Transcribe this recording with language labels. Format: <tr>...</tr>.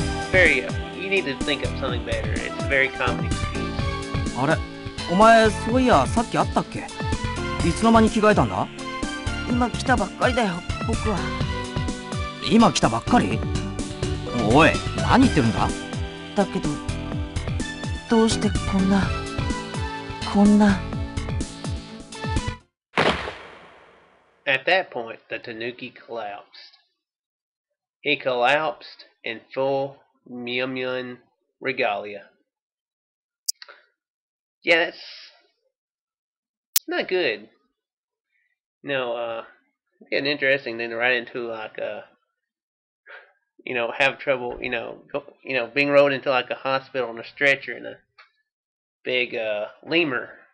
<en>Very, you need to think of something better. It's a very common excuse.</en> <ja>あれ、お前そういやさっき会ったっけ？いつの間に着替えたんだ？今来たばっかりだよ、僕は。今来たばっかり？おい、何言ってるんだ？だけど、どうしてこんな。</ja> <en>At that point, the tanuki collapsed. He collapsed in full Myomyon regalia. Yeah, it's not good. It's an interesting thing to write into, like, have trouble, being rolled into like a hospital on a stretcher in a big lemur.</en>